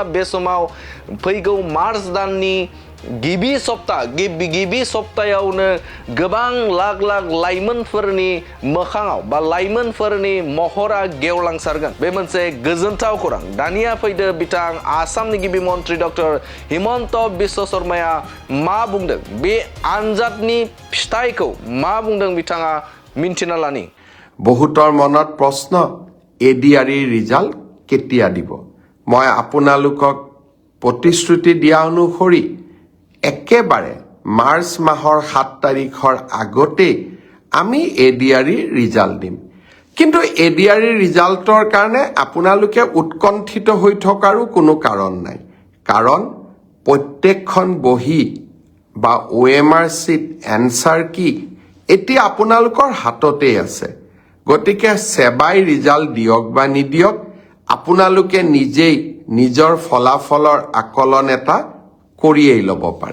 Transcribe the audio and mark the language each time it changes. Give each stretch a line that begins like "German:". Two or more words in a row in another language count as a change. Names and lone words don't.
Bodo: बे समाव फैगौ मार्च दाननि गिबि सप्तायावनो गोबां लाख लाख लाइमोनफोरनि मोखाङाव बा लाइमोनफोरनि महरा गेवलांसारगोन बे मोनसे गोजोनथाव खौरां दानिया फैदो बिथां आसामनि गिबि मन्त्रि डक्टर हिमन्त बिश्व शर्माया मा बुंदों बे आनजादनि फिथाइखौ मा बुंदों बिथाङा मिन्थिना लानि
Assamese: बहुतर मনত प्रश्न एडिआरनि रिजाल्ट केতিয়া দিব মই আপোনালোকক প্ৰতিশ্ৰুতি দিয়া অনুসৰি একেবাৰে মাৰ্চ মাহৰ 7 তাৰিখৰ আগতে আমি এডিআৰনি ৰিজাল্ট দিম কিন্তু এডিআৰনি ৰিজাল্টৰ কাৰণে আপোনালোকে উৎকণ্ঠিত হৈ থকাৰো কোনো কাৰণ নাই কাৰণ প্ৰত্যেকখন বহি বা ওএমআৰ সিট এনসাৰ কি এতিয়া আপোনালোকৰ হাততে আছে গতিকে সেবাই ৰিজাল্ট দিয়ক বা নিদিয়ক আপোনালোকে নিজেই নিজৰ ফলাফলৰ আকলন এটা কৰিয়েই ল'ব পাৰে